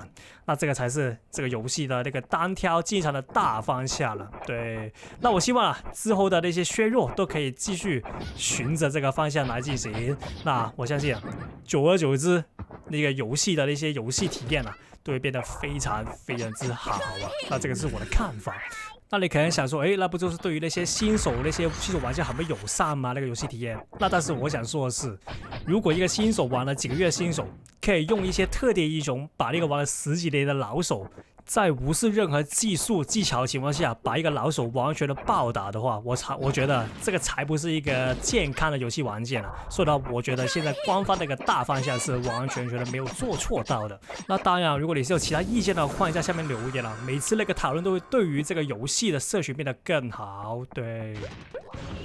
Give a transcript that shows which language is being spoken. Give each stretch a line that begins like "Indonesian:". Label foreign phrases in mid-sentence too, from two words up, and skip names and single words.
Chinese: 那這個才是這個遊戲的那個單挑機場的大方向了。對，那我希望啊，之後的那些削弱都可以繼續循着這個方向來進行。那我相信啊，久而久之，那個遊戲的那些遊戲體驗啊，都會變得非常之好啊。那這個是我的看法。那你可能想說，那不就是對於那些新手玩家很不友善嗎？那個遊戲體驗？那但是我想說的是，如果一個新手玩了幾個月的新手，可以用一些特定英雄把那個玩了10幾年的老手，在無視任何技巧的情況下，把一個老手完全的暴打的話，我覺得這個才不是一個健康的遊戲玩家啊。所以呢，我覺得現在官方的一個大方向是完全的沒有做錯到的。那當然，如果你是有其他意見的話，歡迎在下面留言啊。每次那個討論都會對於這個遊戲的社群變得更好。對。